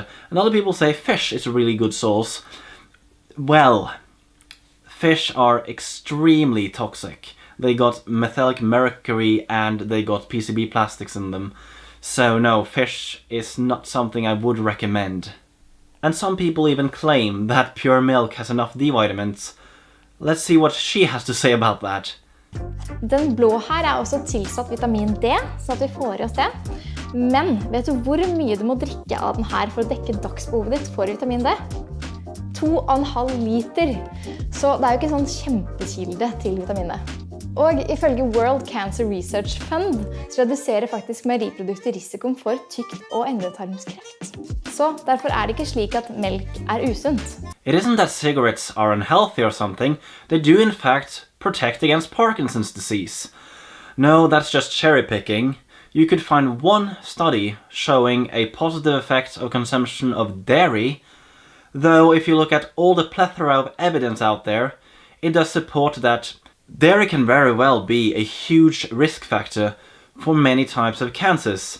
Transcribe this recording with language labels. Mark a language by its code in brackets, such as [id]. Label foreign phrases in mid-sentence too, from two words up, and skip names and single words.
[en] And other people say fish is a really good source. Well, fish are extremely toxic. They got metallic mercury and they got PCB plastics in them. So no, fish is not something I would recommend. And some people even claim that pure milk has enough D vitamins. Let's see what she has to say about that. [no] Den blå her også tilsatt vitamin D, så at vi får I oss det. Men vet du hvor mye du må drikke av den her for å dekke dagsbehovet ditt for vitamin D? 2,5 liter. Så det jo ikke sånn kjempekilde til vitamin D. Og ifølge World Cancer Research Fund så reduserer faktisk meieriprodukter risikoen for tykt- og endetarmskreft. Så derfor det ikke slik at melk usunt. [en] It isn't that cigarettes are unhealthy or something. They do in fact protect against Parkinson's disease. No, that's just cherry picking. You could find one study showing a positive effect of consumption of dairy, though if you look at all the plethora of evidence out there, it does support that dairy can very well be a huge risk factor for many types of cancers.